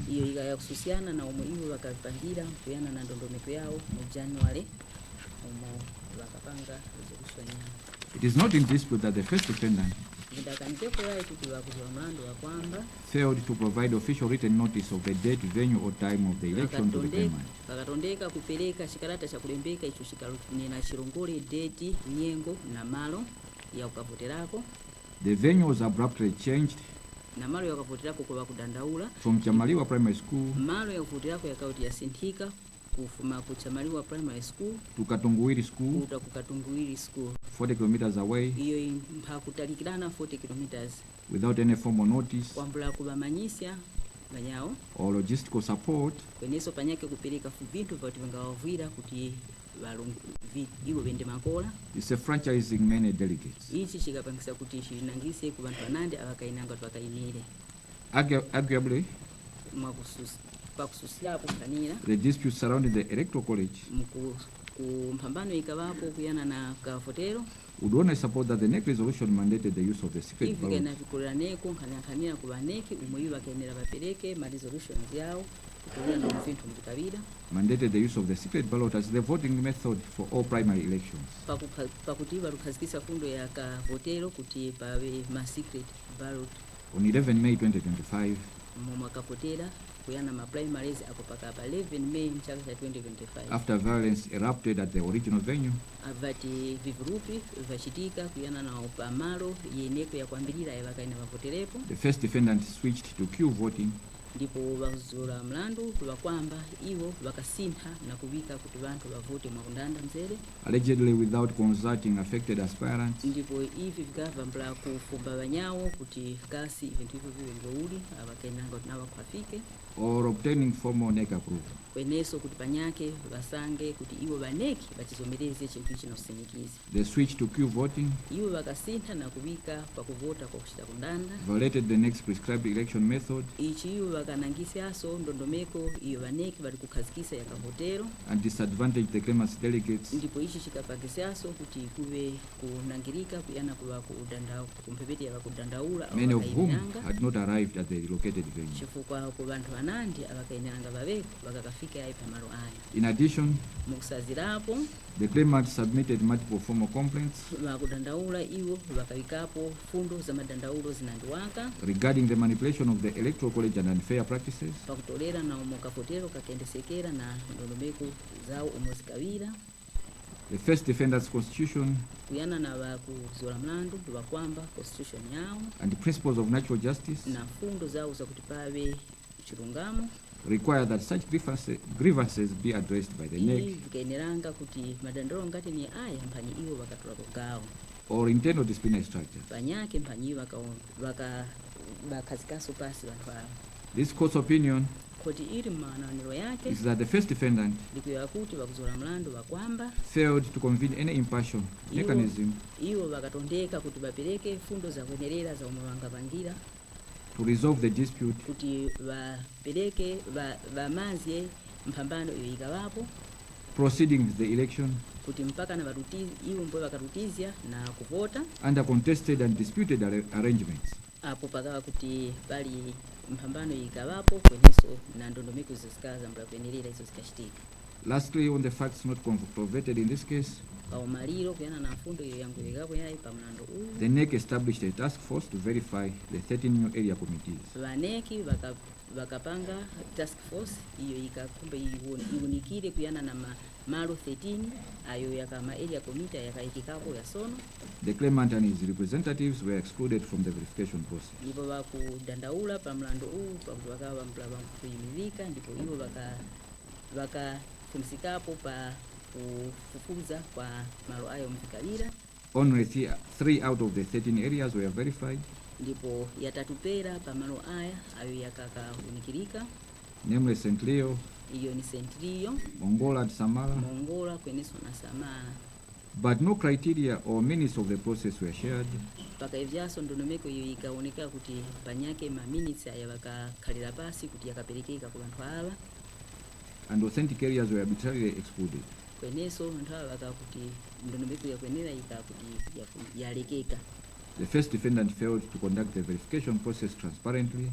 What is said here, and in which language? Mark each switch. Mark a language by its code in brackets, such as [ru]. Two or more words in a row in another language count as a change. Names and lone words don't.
[tum] iyo ikayakususiana na omwe iwo vakapangira kuyana na ndondomeko yawo mu January omwe vakapanga resolution yawo. [en] It is not in dispute that the first defendant [tum] Ndakanitepo yayi kuti vakuzola mlandu wakwamba [en] failed to provide official written notice of the date, venue or time of the election to the claimant. [tum] vakatondeka kupereka chikalata chakulembeka icho chikanena chilongole date nyengo na malo ya ukavoterako [en] The venue was abruptly changed [tum] na malo ya ukavoterako kwa kudandaula [en] from Chamaliwa Primary School [tum] malo ya ukavoterako yakauti yasinthika kufuma ku Chamaliwa Primary School [en] to Katunguwiri School, [tum] kuta ku Katunguwiri School [en] 40 kilometers away, [tum] iyo mpakutalikirana 40 kilometers [en] without any formal notice [tum] kwambula kubamanyisya banyawo [en] or logistical support, [tum] kweneso panyake kupereka vintu vati vangawavwira kuti iwo vende makola. [en] is a franchising many delegates. [tum] Ichi chikapangisa kuti chinangise ku vanthu vanandi avakainanga kuti vakayimire [en] Arguably, [tum] pakususilapo kukanira [en] the disputes surrounding the electoral college [tum] ku mphambano ikavapo kuyana na kavotero [en] would only support that the NEC resolution mandated the use of the secret [tum] ivi [en] ballot [tum] kena vikulaneko nkhanakhanira ku vaneki umwe iwo vakayenera vapereke ma resolutions yawo kukulira na muvinthu mvikavira [en] mandated the use of the secret ballot as the voting method for all primary elections. [tum] pakuti valukhazikisa fundo ya kavotero kuti pave ma [en] secret ballot On 11 May 2025, [tum] momwe akavotera kuyana ma primaries ako pakapa 11 May mchaka cha 2025 [en] after violence erupted at the original venue, [tum] avati vivurupi vachitika kuyana na pamalo yeneko yakwambirira yavakaina vavoterepo [en] the first defendant switched to queue voting [tum] ndipo vakuzola mlandu vakwamba iwo vakasintha na kuvika kuti vanthu vavote mwakundanda mzere [en] allegedly without consulting affected aspirants [tum] ndipo ivi vikavambula kufumba vanyawo kuti kasi vinthu ivyo vive ngouli avakainanga kuti navakhwafike [en] or obtaining formal NEC approval. [tum] kweneso kuti panyake vasange kuti iwo vaneki vachizomereze chinthu ichi nakusinikiza [en] The switch to queue voting [tum] iwo vakasintha na kuvika pakuvota kwa kuchita kundanda [en] violated the next prescribed election method [tum] ichi iwo vakanangisiaso ndondomeko iyo vaneki vari kukhazikisa yakavotero [en] and disadvantaged the claimant's delegates [tum] ndipo ichi chikapangisiaso kuti kuve kunangirika kuyana kuva kumphepete yavakudandaula [en] many of whom [tum] avakainiranga [en] had not arrived at the relocated venue. [tum] chifukwa ku vanthu vanandi avakainiranga vaveko vakakafika ayi pamalo aya. [en] In addition, [tum] mukusazirapo [en] the claimant submitted multiple formal complaints [tum] vakudandaula iwo vakavikapo fundo za madandaulo zinandiwaka [en] regarding the manipulation of the electoral college and unfair practices, [tum] pakutolera na omwe kavotero kakendesekera na ndondomeko zawo omwe zikawira [en] the first defendant's constitution [tum] kuyana na vakuzola mlandu vakwamba constitution yawo [en] and principles of natural justice, [tum] na fundo zawo zakuti pave chilungamo [en] require that such grievances be addressed by the NEC [tum] vikaeneranga kuti madandaulo ngati ni aya mphanyi iwo vakatola kugawo [en] or internal disciplinary structure. [tum] panyake mphanyi iwo vakhazikaso pasi vanthu ava. [en] This court's opinion [tum] Koti ili mmawananiro yake [en] is that the first defendant [tum] ndikuya kuti vakuzola mlandu vakwamba [en] failed to convene any impartial mechanism [tum] iwo vakatondeka kuti vapereke fundo zakwenerera za omwe vangapangira [en] to resolve the dispute [tum] kuti vapereke vamazye mphambano iyo ikavapo [en] proceeding with the election [tum] kuti mpaka na iwo mbwe vakatutizya na kuvota [en] under contested and disputed arrangements. [tum] apo pakava kuti pali mphambano ikavapo kweneso na ndondomeko zisikaza mbakwenerera izo zikachitika. [en] Lastly, on the facts not controverted in this case, [tum] paumaliro kuyana na mfundo iyo yanguwekapo yayi pamlandu uwu [en] the NEC established a task force to verify the 13 new area committees. [tum] vaneki vakapanga [en] task force [tum] iyo ikakumba iunikire kuyana na malo 13 ayo yakama [en] area committee [tum] yakaikikapo ya sono. [en] The claimant and his representatives were excluded from the verification process. [tum] Ndipo vakudandaula pamlandu uwu pakuti vakava kuyimilika ndipo iwo vakafumsikapo pa kufufuza kwa malo ayo mvikavira. [en] Only 3 out of the 13 areas were verified, [tum] ndipo yatatupera pa malo aya ayo yakakaunikirika, [en] namely St. Leo, [tum] iyo ni St. Leo, [en] Mongola and Samara, [tum] Mongola kweneso na Samara. [en] but no criteria or minutes of the process were shared. [tum] Paka ivyaso ndondomeko iyo ikaoneka kuti panyake ma minutes aya vakakhalira pasi kuti yakaperekeka ku vanthu ava, [en] And authentic areas were arbitrarily excluded. [tum] kweneso vanthu ava vakakuti ndondomeko yakwenera ikakuti yalekeka. [en] The first defendant failed to conduct the verification process transparently,